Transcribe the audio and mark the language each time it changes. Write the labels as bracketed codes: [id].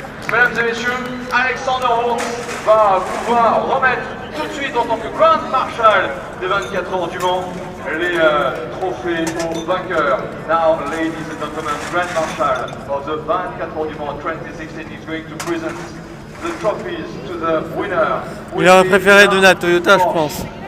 [fr] Mesdames et messieurs, Alexander Holtz va pouvoir remettre tout de suite en tant que Grand Marshal des 24 heures du Mans les trophées aux vainqueurs. [en] Now, ladies and gentlemen, Grand Marshal of the 24 heures du Mans 2016 is going to present the trophies to the winner. [fr] Il a un préféré de la Toyota, je pense.